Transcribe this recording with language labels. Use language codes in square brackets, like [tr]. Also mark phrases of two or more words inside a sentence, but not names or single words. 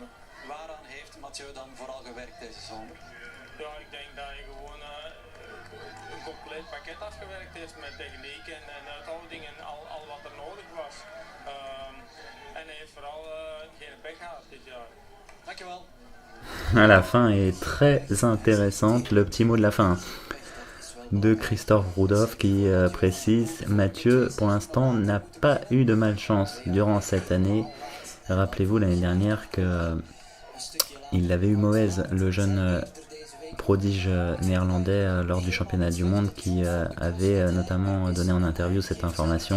[nl] Waaraan heeft Mathieu dan vooral gewerkt deze zomer? Ja, ik denk dat hij gewoon een compleet pakket afgewerkt heeft met techniek en uithouding en al wat er nodig was. En hij heeft vooral geen pech gehad dit jaar. [fr] La fin est très intéressante, le petit mot de la fin de Christophe Roudhoff qui précise: Mathieu pour l'instant n'a pas eu de malchance durant cette année. Rappelez-vous l'année dernière qu'il avait eu mauvaise, le jeune prodige néerlandais lors du championnat du monde qui avait notamment donné en interview cette information.